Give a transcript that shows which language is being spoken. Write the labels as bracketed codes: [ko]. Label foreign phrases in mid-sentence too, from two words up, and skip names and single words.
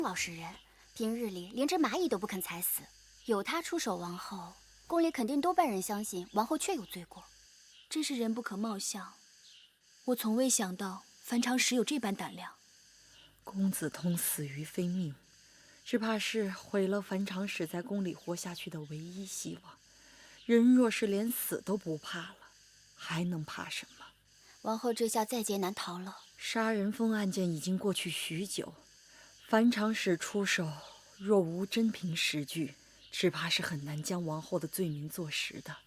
[zh] 老實人，平日裡連只螞蟻都不肯踩死。有他出手王後，宮裡肯定多半人相信王后確有罪過。真是人不可貌相，我從未想到樊長史有這般膽量。公子通死於非命，只怕是毀了樊長史在宮裡活下去的唯一希望。人若是連死都不怕了，還能怕什麼？王后这下在劫難逃了。殺人封案件已經過去許久，樊長史出手若無真憑實據，只怕是很難將王後的罪名坐實的。